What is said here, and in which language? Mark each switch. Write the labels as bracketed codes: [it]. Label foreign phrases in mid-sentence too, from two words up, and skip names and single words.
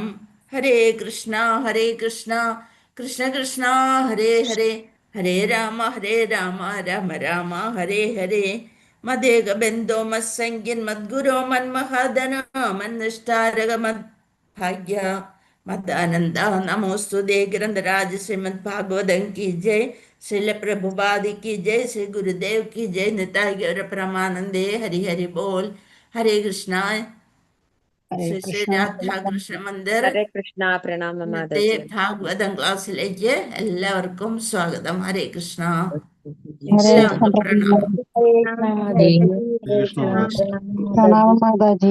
[sa] ഹരേ കൃഷ്ണ കൃഷ്ണ കൃഷ്ണ ഹരേ ഹരേ ഹരേ രാമ രാമ രാമ ഹരേ ഹരേ. മദേകബന്ധോ മത്സംഗിൻ മദ്ഗുരോ മന്മഹാദന മന്നിഷ്ടാരക മദ്ഭാഗ്യ മദാനന്ദ നമോസ്തുതേ. [hi] ഗ്രന്ഥരാജ ശ്രീമദ് ഭാഗവതം की जय. श्रील प्रभुपाद की जय. श्री गुरुदेव की जय. [bn] নিতাই গৌর পরমানন্দে। হরি হরি বোল. [hi] हरे कृष्णा. [ml] ശ്രീ ശ്രീ രാധാകൃഷ്ണ മന്ദിർ ഹരേ കൃഷ്ണ. പ്രണാമം ഇന്നത്തെ മാതാജി. ഭാഗവതം ക്ലാസ്സിലേക്ക് എല്ലാവർക്കും സ്വാഗതം. ഹരേ കൃഷ്ണ. ഹരേ എല്ലാവർക്കും പ്രണാമം. പ്രണാമം മാതാജി.